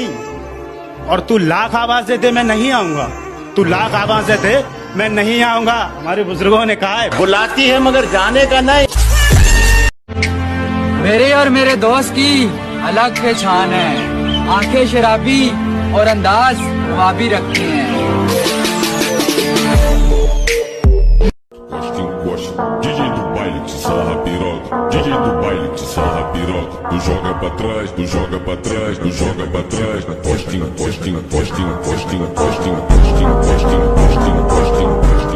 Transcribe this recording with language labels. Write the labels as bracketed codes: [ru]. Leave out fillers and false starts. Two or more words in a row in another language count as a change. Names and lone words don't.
[hi] और तू लाख आवाज दे मैं नहीं आऊंगा, तू लाख आवाज दे मैं नहीं आऊंगा। हमारे बुजुर्गों ने कहा है, बुलाती है मगर जाने का नहीं। मेरे और मेरे दोस्त की अलग पहचान है, आंखें शराबी और अंदाज नवाबी रखती हैं। [pt] DJ do baile que sarra piroca, DJ do baile que sarra piroca. Tu joga pra trás, tu joga pra trás, tu joga pra trás. Postinho, postinho, postinho, postinho, postinho, postinho, postinho, postinho, postinho.